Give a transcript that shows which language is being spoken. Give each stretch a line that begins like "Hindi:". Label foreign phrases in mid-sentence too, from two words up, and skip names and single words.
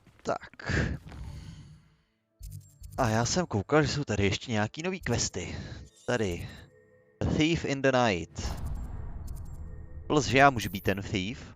Czech: Tak. A já jsem koukal, že jsou tady ještě nějaký nový questy. Tady.
English: A thief in the night.
Czech: Plus, že já můžu být ten thief.